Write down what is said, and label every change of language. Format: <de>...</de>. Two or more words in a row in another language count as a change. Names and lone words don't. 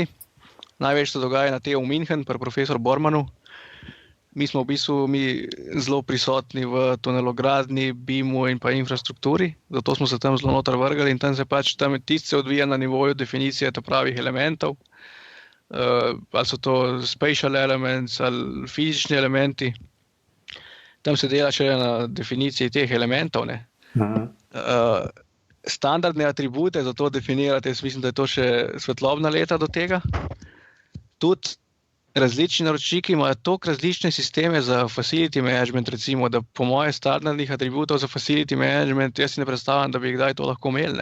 <sl>Največ se dogaja na TU München, pri profesor Bormanu. Mi smo v bistvu zelo prisotni v tunelogradnji, BIM-u in pa infrastrukturi, zato smo se tam zelo noter vrgali in tam se tisti odvija na nivoju definicije pravih elementov, ali so to</sl> <en>spatial elements</en> <sl>ali fizični elementi. Tam se dela še na definiciji teh elementov. Ne? Standardne atribute za to definirate, jaz mislim, da je to še svetlobna leta do tega. Tudi različni naročniki imajo toliko različne sisteme za</sl> <en>facility management,</en> <sl>recimo, da po moje standardnih atributov za</sl> <en>facility management</en> <sl>jaz si ne predstavljam, da bi kdaj to lahko imeli.</sl>